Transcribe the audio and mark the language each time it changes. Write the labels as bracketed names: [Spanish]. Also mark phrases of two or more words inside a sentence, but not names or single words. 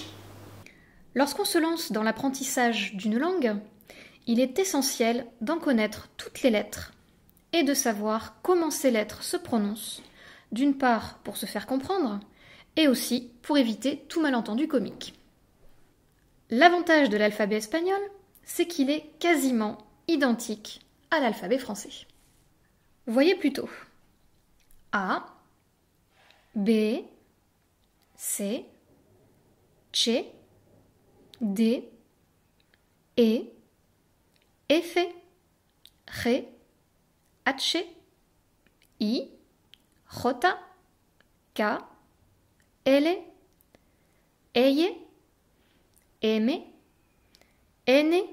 [French] Lorsqu'on se lance dans l'apprentissage d'une langue, il est essentiel d'en connaître toutes les lettres et de savoir comment ces lettres se prononcent, d'une part pour se faire comprendre et aussi pour éviter tout malentendu comique. L'avantage de l'alphabet espagnol, c'est qu'il est quasiment identique à l'alphabet français. Voyez plutôt A, [Spanish] B, C, Che, D, E, F, Re, H, I, J, K, L, Eye, M, N,